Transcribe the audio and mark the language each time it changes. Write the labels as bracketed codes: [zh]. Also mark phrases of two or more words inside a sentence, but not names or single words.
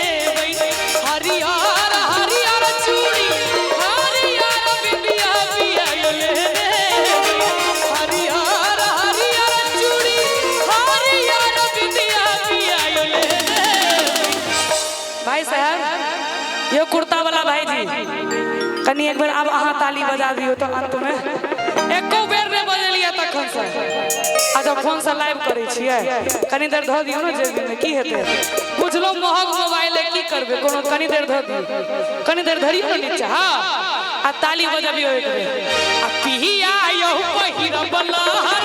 [mai] हरियर हरियर चूड़ी हरियर बिंदिया पिया लेने हरियर हरियर चूड़ी हरियर बिंदिया पिया लेने भाई साहब यो कुर्ता वाला भाई जी कनी एक बार अब अहाँ ताली बजा दियो तो अंत में एको बेर ने बजलिया तखन से अच्छा फोन से लाइव करे छियै कनी देर ध दियो ना जेबी में की हेते बुझलो महग मोबाइल है की करबे कोनो कनी देर ध दियो कनी देर धरियो ना नीचे हां आ ताली बजाबियो एक बेर आ पिया यौ पहिरब